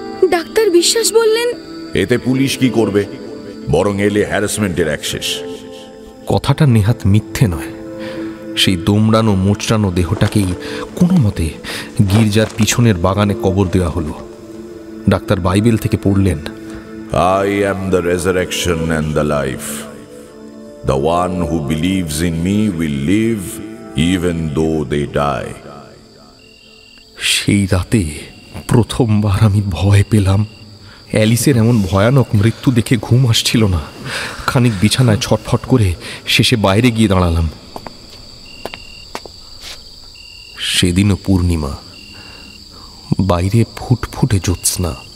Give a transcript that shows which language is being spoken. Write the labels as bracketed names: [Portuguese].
[Bangla] Doctor বিশ্বাস বললেন, এতে পুলিশ কি করবে, বরং এলে হ্যারাসমেন্টের অ্যাক্সেস। কথাটা নেহাত মিথ্যে নয়। সেই দোমড়ানো মোচড়ানো দেহটাকেই কোনো মতে গির্জার পিছনের বাগানে কবর দেওয়া হলো। ডাক্তার বাইবেল থেকে পড়লেন, [English] I am the resurrection and the life. The one who believes in me will live even though they die. [Bangla] সেই রাতে প্রথমবার আমি ভয় পেলাম। অ্যালিসের এমন ভয়ানক মৃত্যু দেখে ঘুম আসছিল না। খানিক বিছানায় ছটফট করে শেষে বাইরে গিয়ে দাঁড়ালাম। সেদিনও পূর্ণিমা, বাইরে ফুটফুটে জ্যোৎস্না।